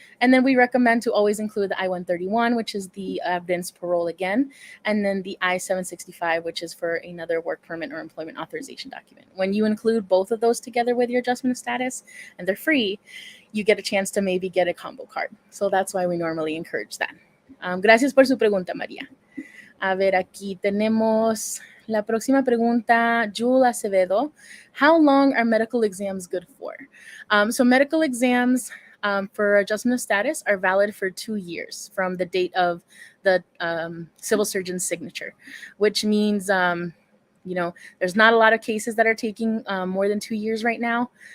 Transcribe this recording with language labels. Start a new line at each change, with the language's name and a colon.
English: And then we recommend to always include the I-131, which is the evidence parole again. And then the I-765, which is for another work permit or employment authorization document. When you include both of those together with your adjustment of status, and they're free, you get a chance to maybe get a combo card. So that's why we normally encourage that.
Spanish: Gracias por su pregunta, María. A ver, aquí tenemos la próxima pregunta, Jewel Acevedo.
English: How long are medical exams good for? So medical exams for adjustment of status are valid for 2 years from the date of the civil surgeon's signature, which means, there's not a lot of cases that are taking more than 2 years right now.